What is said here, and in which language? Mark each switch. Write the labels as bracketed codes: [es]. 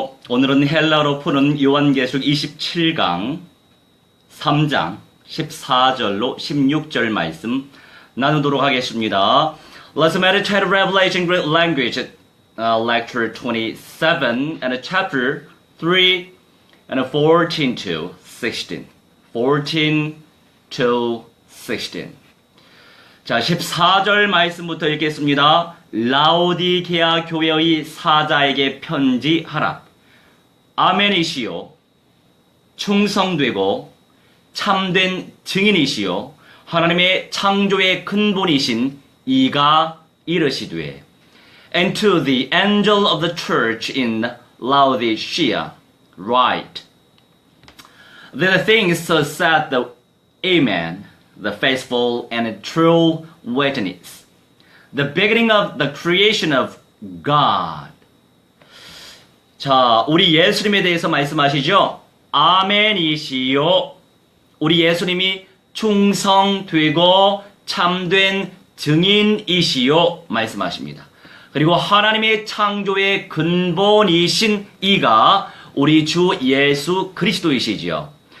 [ko] 오늘은 헬라어로 푸는 요한계시록 27강 3장 14절로 16절 말씀 나누도록 하겠습니다. [en] Let's meditate Revelation Greek Language Lecture 27 and Chapter 3 and 14 to 16. 14 to 16. [ko] 자, 14절 말씀부터 읽겠습니다. 라오디게아 교회의 사자에게 편지하라. 아멘이시요 충성되고 참된 증인이시요 하나님의 창조의 근본이신 이가 이르시되 [en] And to the angel of the church in Laodicea write The things so said the Amen, the faithful and true witness, the beginning of the creation of God. [ko] 자, 우리 예수님에 대해서 말씀하시죠? 아멘이시요. 우리 예수님이 충성되고 참된 증인이시요 말씀하십니다. 그리고 하나님의 창조의 근본이신 이가 우리 주 예수 그리스도이시지요.